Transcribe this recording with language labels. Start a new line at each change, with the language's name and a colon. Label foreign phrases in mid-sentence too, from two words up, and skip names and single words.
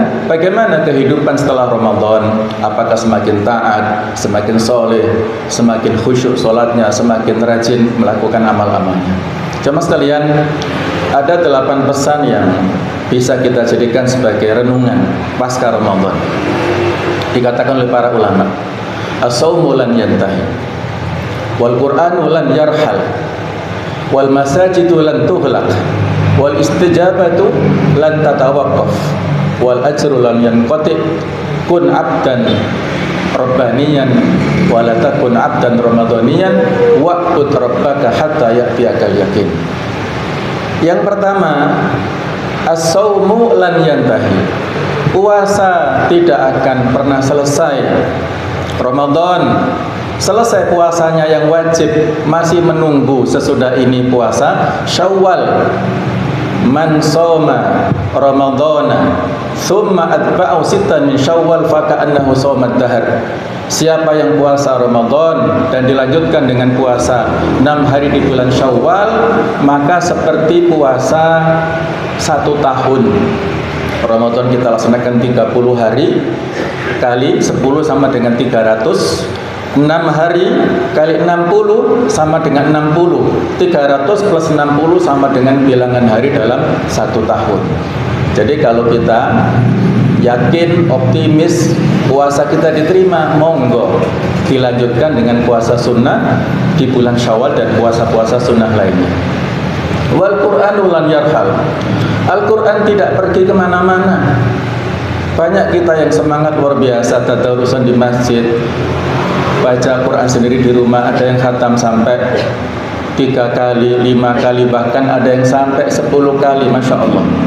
Indonesian: Bagaimana kehidupan setelah Ramadan, apakah semakin taat, semakin soleh, semakin khusyuk sholatnya, semakin rajin melakukan amal-amalnya. Jemaah sekalian, ada 8 pesan yang bisa kita jadikan sebagai renungan pasca Ramadan. Dikatakan oleh para ulama,
Arabic: الصوم لن ينتهي والقرآن لن يرحل والمساجد لن تغلق والاستجابة لن تتوقف والأجر لن ينقطع. كن عبدا ربانيا ولا تكن عبدا رمضانيا واعبد ربك حتى يأتيك اليقين.
Indonesian: Yang pertama,
Arabic: الصوم لن ينتهي,
Indonesian: puasa tidak akan pernah selesai. Ramadan selesai puasanya yang wajib, masih menunggu sesudah ini puasa Syawal.
Arabic: من صام رمضان ثم أتبعه ستا من شوال فكأنه صام الدهر.
Indonesian: Siapa yang puasa Ramadan dan dilanjutkan dengan puasa 6 hari di bulan Syawal, maka seperti puasa 1 tahun. Ramadan kita laksanakan 30 hari kali 10 sama dengan 300. 6 hari kali 60 sama dengan 60. 300 plus 60 sama dengan bilangan hari dalam 1 tahun. Jadi kalau kita yakin, optimis puasa kita diterima, monggo dilanjutkan dengan puasa sunnah di bulan Syawal dan puasa-puasa sunnah lainnya.
Arabic: والقرآن لن يرحل.
Indonesian: Al-Quran tidak pergi kemana-mana. Banyak kita yang semangat luar biasa tadarusan di masjid, baca Quran sendiri di rumah, ada yang khatam sampai 3 kali, 5 kali, bahkan ada yang sampai 10 kali,
Arabic: ما شاء الله.